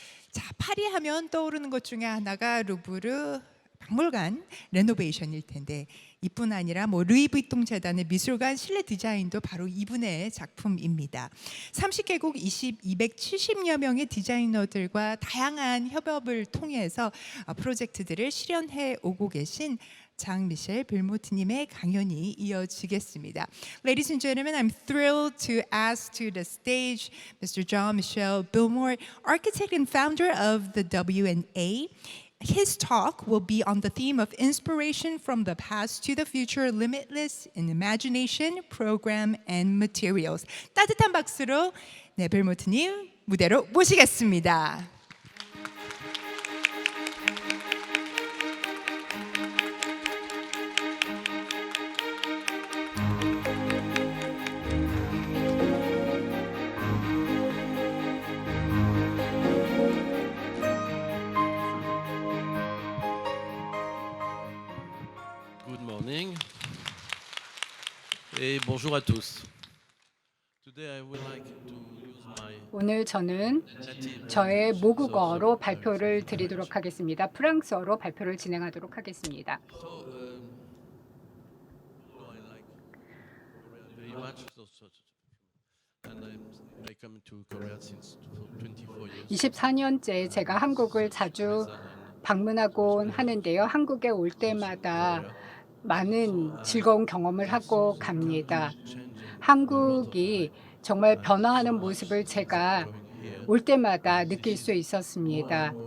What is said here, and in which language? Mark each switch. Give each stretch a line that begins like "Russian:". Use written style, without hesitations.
Korean: 자, 파리 하면 떠오르는 것 중에 하나가 루브르 박물관 레노베이션일 텐데, 이뿐 아니라 루이비통 재단의 미술관 실내 디자인도 바로 이분의 작품입니다. 30개국 270여 명의 디자이너들과 다양한 협업을 통해서 프로젝트들을 실현해 오고 계신 장 미셸 빌모트님의 강연이 이어지겠습니다.
English: Ladies and gentlemen, I'm thrilled to ask to the stage Mr. Jean-Michel Bilmore, architect and founder of the W&A. His talk will be on the theme of inspiration from the past to the future, limitless in imagination, program, and materials.
Korean: 따뜻한 박수로 빌모트님 무대로 모시겠습니다.
English: Good morning
French: et bonjour à tous.
English: Today I would like to use my
Korean: 오늘 저는
English: native
Korean: 저의
English: language.
Korean: 모국어로 발표를 드리도록 하겠습니다. 프랑스어로 발표를 진행하도록 하겠습니다.
English: I like very much. And I come to Korea since 24 years.
Korean: 24년째 제가 한국을 자주 방문하곤 하는데요. 한국에 올 때마다 많은 즐거운 경험을 하고 갑니다. 한국이 정말 변화하는 모습을 제가 올 때마다 느낄 수 있었습니다.